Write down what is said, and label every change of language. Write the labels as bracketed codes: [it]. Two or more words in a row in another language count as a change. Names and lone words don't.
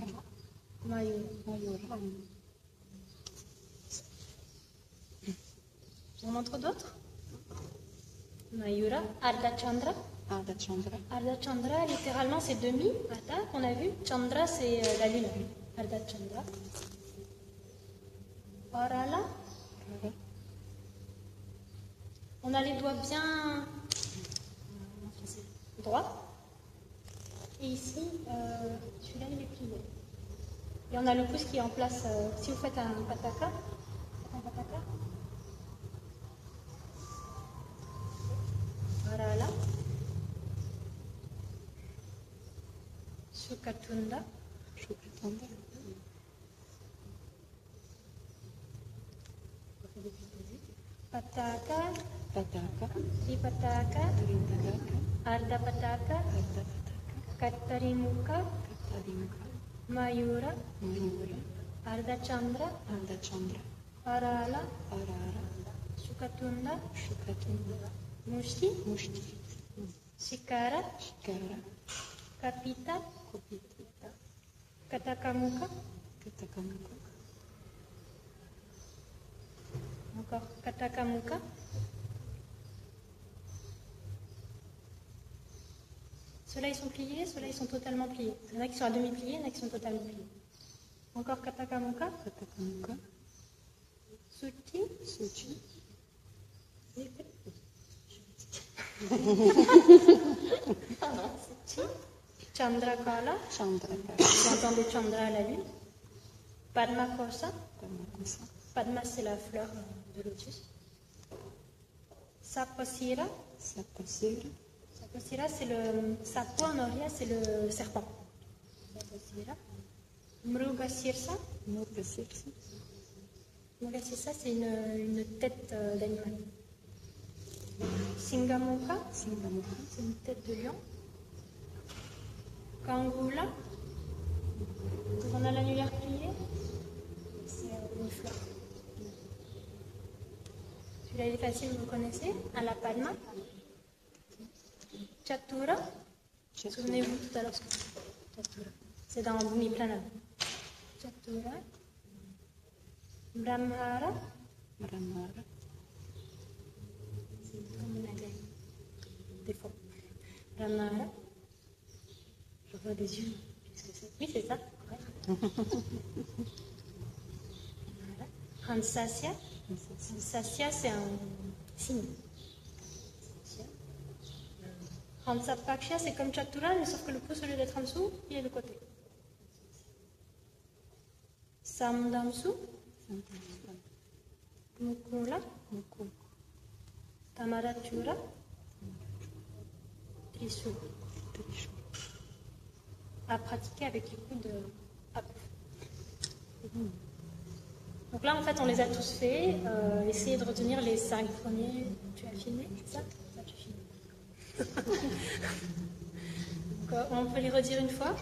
[fr] Mayura. Mayura. Je vous montre d'autres. Mayura, Ardha Chandra. Ardha Chandra. Ardha Chandra, littéralement, c'est demi. Ardha, qu'on a vu. Chandra, c'est la lune. Ardha Chandra. Parala. On a les doigts bien droits. Et ici, celui-là, il est plié. Et on a le pouce qui est en place. Si vous faites un pataka, Parala. Shukatunda. Shukatunda. Pataka. Pataka. Tripataka. Tripataka. Ardhapataka. Ardhapataka. Kattarimuka. Kattarimuka. Mayura. Mayura. Ardha Chandra. Ardha Chandra. Parala. Parara. Shukatunda. Shukatunda. Mushti. Mushti. Shikara. Shikara. Kapita. Kopita. Katakamuka. Katakamuka. Encore Katakamuka. Ceux-là, ils sont pliés, ceux-là, ils sont totalement pliés. Il y en a qui sont à demi pliés, il y en a qui sont totalement pliés. Encore Katakamuka. Katakamuka. Suchi. Suchi. Chandrakala. Chandrakala. Vous entendez Chandra à la lune. Padmakosa. Padmakosa. Padma, c'est la fleur de lotus. Sapasira. Sapasira. Sapasira, c'est le sapo en Oriya, c'est le serpent. Sapasira. Mrugasirsa. Mrugasirsa. Mrugasirsa, c'est une tête d'animal. Singamuka. Singamuka. C'est une tête de lion. Kangula. On a l'annulaire plié. C'est une fleur. Celui-là, il est facile, vous le connaissez. À la Padma. Chatura. Souvenez-vous tout à l'heure. Chatura. C'est dans Bhumi Pranam. Chatura. Brahmara. Brahmara. C'est comme une abeille. Des fois. Brahmara. Je vois des yeux. Qu'est-ce que c'est? Oui, c'est ça. Hansasya. Hansasya, c'est un signe. Hansapaksha, c'est comme Chatura, mais sauf que le pouce, au lieu d'être en dessous, il est de côté. Samdamsu. Mukula, Mukul. Tamarachura, Trishul. Trishul. À pratiquer avec les coudes up. Donc là, en fait, on les a tous faits. Essayez de retenir les 5 premiers. Tu as filmé, c'est ça? Ça, tu filmes. Donc, on peut les redire une fois.